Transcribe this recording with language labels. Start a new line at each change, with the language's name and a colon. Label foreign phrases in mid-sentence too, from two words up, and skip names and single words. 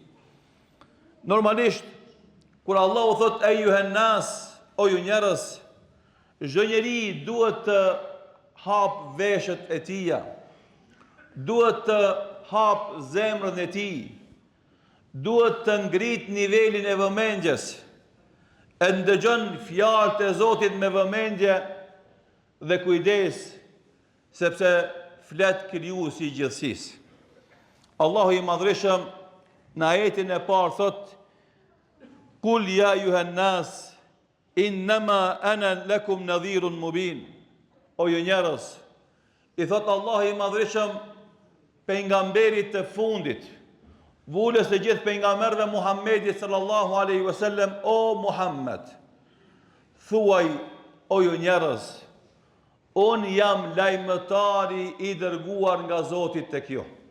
Albanian: Normalisht, kur Allahu thot
Arabic: أيها الناس,
Albanian: o ju njerëz, çdo njeri duhet të hap veshët e tija, duhet të hap zemrën e tij, duhet të ngrit nivelin e vëmendjes, e ndëgjon fjalët e Zotit me vëmendje dhe kujdes, sepse flet krijuesi i gjithësisë. Allahu i Madhërisëm në ajetin e parë thot:
Arabic: قل يا أيها الناس إنما أنا لكم نذير مبين.
Albanian: O ju njerëz, i thot Allahu i Madhërisëm pejgamberit të fundit, vulës e gjithë pejgamberëve Muhammedit
Arabic: صلى الله عليه وسلم:
Albanian: O Muhammed, thuaj, o ju njerëz, unë jam lajmëtari i dërguar nga Zoti tek ju.